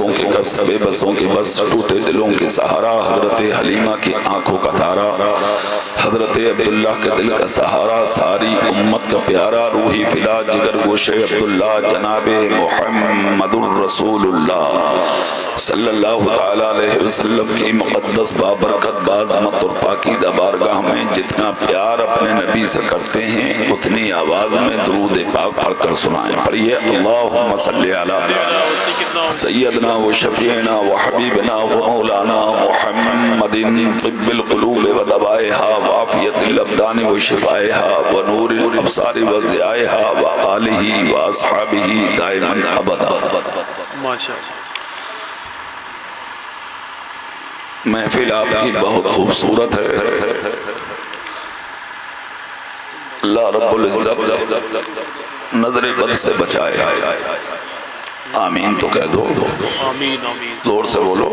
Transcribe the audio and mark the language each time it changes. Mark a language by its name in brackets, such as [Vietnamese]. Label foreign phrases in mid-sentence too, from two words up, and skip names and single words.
[Urdu] کے کس، بے بسوں کے بس، ٹوٹے دلوں کے سہارا، حضرت حلیمہ کی آنکھوں کا تارا، حضرت عبداللہ کے دل کا سہارا، ساری امت کا پیارا، [Arabic] روحی فدا [Urdu] جگر گوشے عبداللہ، جناب محمد [Arabic] الرسول اللہ صلی اللہ تعالیٰ علیہ وسلم [Urdu] کی مقدس بابرکت بعظمت اور پاکیزہ بارگاہ میں جتنا پیار اپنے نبی سے کرتے ہیں اتنی آواز میں درود پاک پڑھ کر سنائیں۔ [Arabic] پڑھیے اللہم صلی علی سیدنا و شفیعنا و حبیبنا و مولانا محمد طب القلوب و دوائها و عافیت الابدان و شفائها و نور الابصار و ضیائها و آلہ و اصحابہ دائما ابدا۔ [Urdu] محفل آپ کی بہت خوبصورت ہے، [Arabic] اللہ رب العزت [Urdu] نظر بد سے بچائے، آمین تو کہہ دو، زور سے بولو،